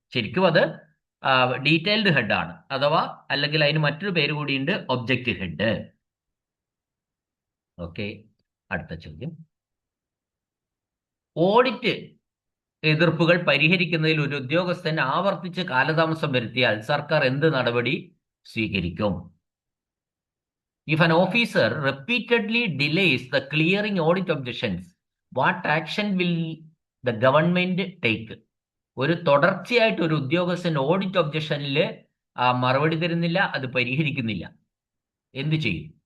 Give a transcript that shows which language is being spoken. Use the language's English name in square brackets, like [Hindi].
[Malayalam] ശരിക്കും അത് detailed head ആണ്, അഥവാ അല്ലെങ്കിൽ അതിന് മറ്റൊരു പേര് കൂടിയുണ്ട്, ഒബ്ജക്റ്റ് ഹെഡ്. ഓക്കെ, അടുത്ത ചോദ്യം: ഓഡിറ്റ് എതിർപ്പുകൾ പരിഹരിക്കുന്നതിൽ ഒരു ഉദ്യോഗസ്ഥൻ ആവർത്തിച്ച് കാലതാമസം വരുത്തിയാൽ സർക്കാർ എന്ത് നടപടി സ്വീകരിക്കും? [English] If an officer repeatedly delays the clearing audit objections, what action will the government take? [Malayalam] ഒരു തുടർച്ചയായിട്ട് ഒരു ഉദ്യോഗസ്ഥൻ ഓഡിറ്റ് ഒബ്ജക്ഷനിൽ മറുപടി തരുന്നില്ല, അത് പരിഹരിക്കുന്നില്ല, എന്ത് ചെയ്യും?